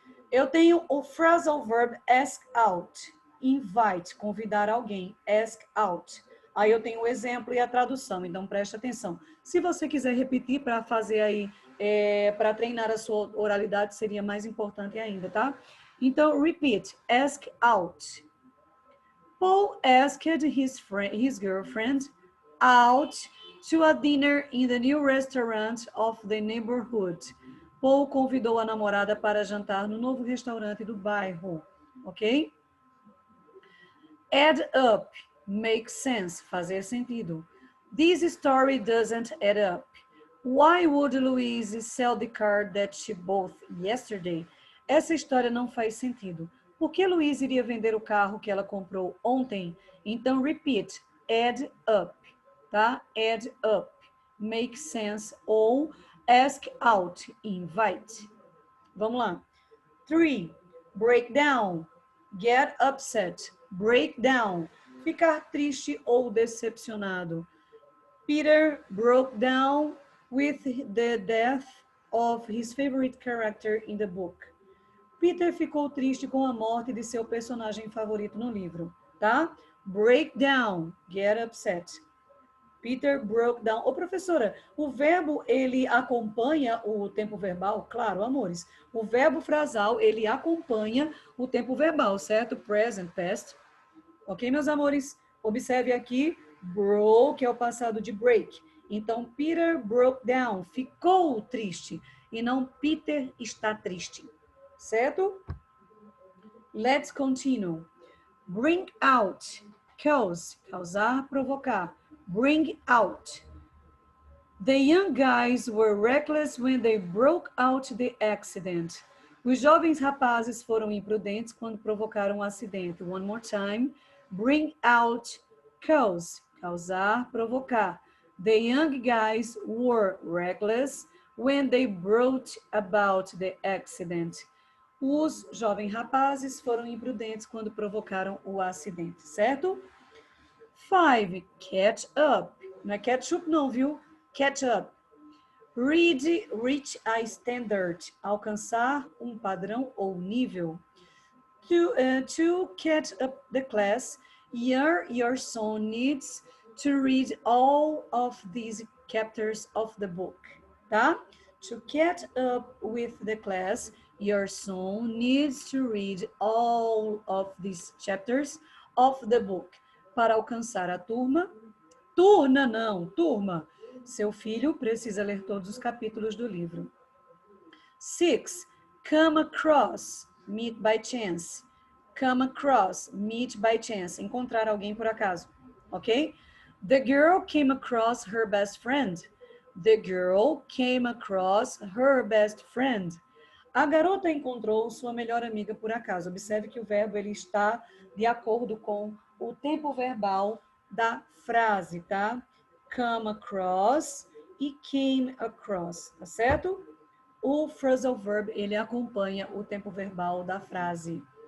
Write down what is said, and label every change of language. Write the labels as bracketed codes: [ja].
[pt] Eu tenho o phrasal verb ask out, invite, convidar alguém, ask out. Aí eu tenho o exemplo e a tradução, então preste atenção. Se você quiser repetir para fazer aí, para treinar a sua oralidade, seria mais importante ainda, tá? [en] Então, repeat, ask out. Paul asked his girlfriend out to a dinner in the new restaurant of the neighborhood. [pt] Paul convidou a namorada para jantar no novo restaurante do bairro, ok? [en] Add up, make sense, [pt] fazer sentido. [en] This story doesn't add up. Why would Louise sell the car that she bought yesterday? [pt] Essa história não faz sentido. Por que Louise iria vender o carro que ela comprou ontem? Então, [en] repeat, add up, tá? Add up, make sense ou ask out, invite. [pt] Vamos lá. [en] 3, break down, get upset, break down, [pt] ficar triste ou decepcionado. [en] Peter broke down with the death of his favorite character in the book. [pt] Peter ficou triste com a morte de seu personagem favorito no livro, tá? [en] Break down, get upset. Peter broke down. [pt] Ô, professora, o verbo, ele acompanha o tempo verbal? Claro, amores. O verbo frasal, ele acompanha o tempo verbal, certo? [en] Present, past. [pt] Ok, meus amores? Observe aqui, broke é o passado de break. Então, [en] Peter broke down, [pt] ficou triste. E não Peter está triste. Certo? [en] Let's continue. Bring out, cause, [pt] causar, provocar. [en] Bring out. The young guys were reckless when they broke out the accident. [pt] Os jovens rapazes foram imprudentes quando provocaram um acidente. [en] One more time. Bring out, cause, [pt] causar, provocar. [en] The young guys were reckless when they brought about the accident. [pt] Os jovens rapazes foram imprudentes quando provocaram o acidente, certo? 5. Catch up. Não é ketchup não, viu? Catch up. [en] Reach a standard. [pt] Alcançar um padrão ou nível. [en] To catch up the class, your son needs to read all of these chapters of the book, tá? To catch up with the class, your son needs to read all of these chapters of the book. [pt] Para alcançar a turma, turma. Seu filho precisa ler todos os capítulos do livro. 6. [en] Come across, meet by chance. Come across, meet by chance. [pt] Encontrar alguém por acaso, ok? [en] The girl came across her best friend. The girl came across her best friend. [pt] A garota encontrou sua melhor amiga por acaso. Observe que o verbo ele está de acordo com o tempo verbal da frase, tá? Come across e came across, tá certo? O phrasal verb, ele acompanha o tempo verbal da frase.